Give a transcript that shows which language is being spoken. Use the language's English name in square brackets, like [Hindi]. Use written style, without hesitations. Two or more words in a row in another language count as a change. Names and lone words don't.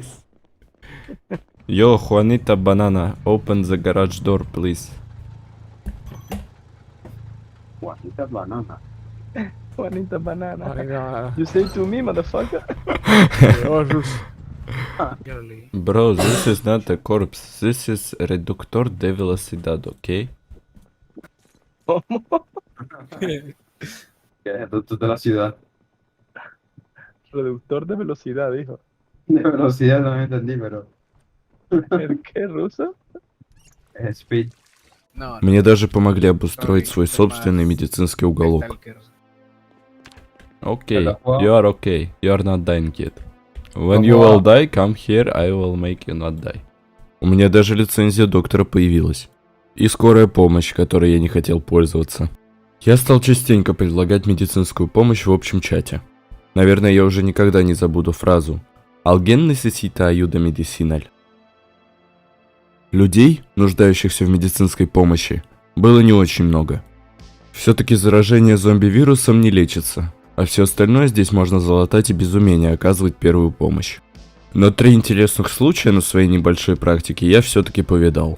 [English] Yo, Juanita Banana, open the garage door, please. Juanita banana. Juanita banana. [Spanish] Venga, [English] You say to me, motherfucker? [Spanish] Dios. [English] Bro, this is not a corpse. This is [Spanish] reductor de velocidad, [English] okay? [Spanish] Tú de la ciudad. Reductor de velocidad, dijo. De velocidad no me entendí, pero ¿El qué, ruso? es speed. No, [Russian] Мне даже помогли обустроить свой собственный медицинский уголок. Окей, [English] you are okay. You are not dying yet. When you will die, come here, I will make you not die. [Russian] У меня даже лицензия доктора появилась. И скорая помощь, которой я не хотел пользоваться. Я стал частенько предлагать медицинскую помощь в общем чате. Наверное, я уже никогда не забуду фразу [Spanish] «Alguien necesita ayuda medicinal». [Russian] Людей, нуждающихся в медицинской помощи, было не очень много. Все-таки заражение зомби-вирусом не лечится, а все остальное здесь можно залатать и без умения оказывать первую помощь. Но 3 интересных случая на своей небольшой практике я все-таки повидал.